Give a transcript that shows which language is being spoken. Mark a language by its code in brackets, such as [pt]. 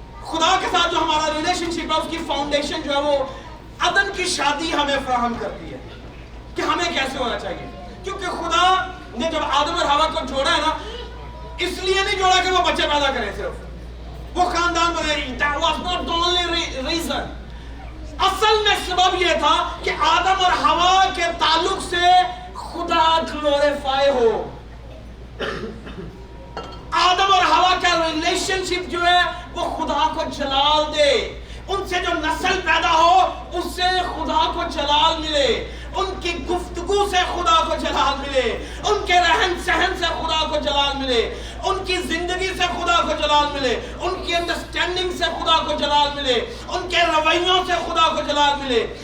[ur] خدا کے ساتھ جو ہمارا ریلیشن شپ ہے اس کی فاؤنڈیشن جو ہے وہ عدن کی شادی ہمیں فراہم کرتی ہے کہ ہمیں کیسے ہونا چاہیے. کیونکہ خدا نے جب آدم اور حوا کو جوڑا ہے نا, اس لیے نہیں جوڑا کہ وہ بچے پیدا کریں, صرف وہ خاندان بنائے. [en] That was not the only reason. [ur] اصل میں سبب یہ تھا کہ آدم اور حوا کے تعلق سے خدا گلوریفائی ہو. آدم اور حوا کا ریلیشن شپ جو ہے وہ خدا کو جلال دے. ان سے جو نسل پیدا ہو اس سے خدا کو جلال ملے, ان کی گفتگو سے خدا کو جلال ملے, ان کے رہن سہن سے خدا کو جلال ملے, ان کی زندگی سے خدا کو جلال ملے, ان کی انڈرسٹینڈنگ سے خدا کو جلال ملے, ان کے رویوں سے خدا کو جلال ملے.